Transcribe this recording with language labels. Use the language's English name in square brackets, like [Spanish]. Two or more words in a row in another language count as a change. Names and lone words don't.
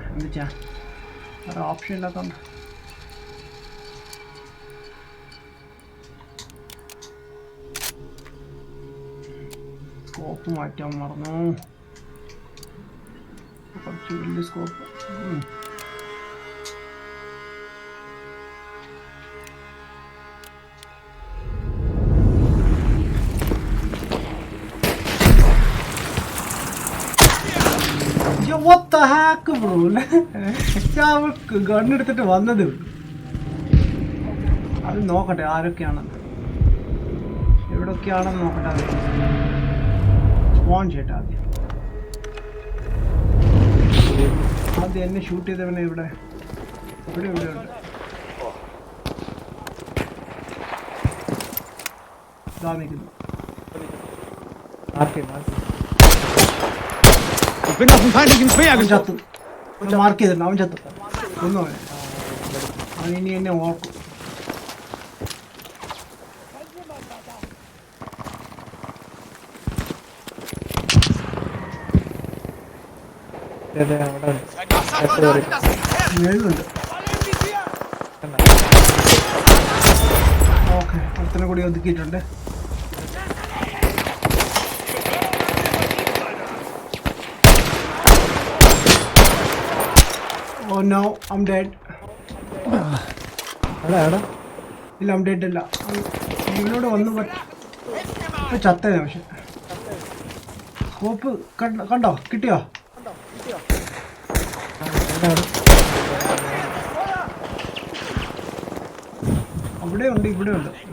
[Malayalam] എന്ത് ചെയ്യാൻ, വേറെ ഓപ്ഷൻ ഇല്ലാത്തതുകൊണ്ട്. സ്കോപ്പ് മാറ്റാൻ മറന്നു. കുറച്ച് വലിയ സ്കോപ്പ്. [English] What the heck bro? [Malayalam] ഞാൻ ഗണ്ണെടുത്തിട്ട് വന്നത്. അത് നോക്കട്ടെ ആരൊക്കെയാണെന്ന്, എവിടൊക്കെയാണെന്ന് നോക്കട്ടെ. അത് സ്പോൺ ചെയ്യട്ടെ ആദ്യം എന്നെ ഷൂട്ട് ചെയ്തവനെ ഇവിടെ ഉണ്ട്. ഇതാ നിൽക്കുന്നു. [German] Ich bin auf den feindlichen Speer [Malayalam] അവൻ [German] gestoßen. [Malayalam] ചത്തു. മാർക്ക് ചെയ്തിട്ടുണ്ട്. അവൻ ചത്തു. ഒന്നും അവൻ ഇനി എന്നെ ഓർക്കും. എഴുതുണ്ട്. ഓക്കെ, ഒരുത്തനെ കൂടി ഒതുക്കിയിട്ടുണ്ട്. [English] Oh no, I'm dead. [Malayalam] ഇല്ല, [English] I'm dead [Malayalam] അല്ല. ഇവനോട് വന്നു ചത്തേ. പക്ഷെ സ്കോപ്പ് കണ്ടോ? കിട്ടിയോ? അവിടെ ഉണ്ട്, ഇവിടെ ഉണ്ട്.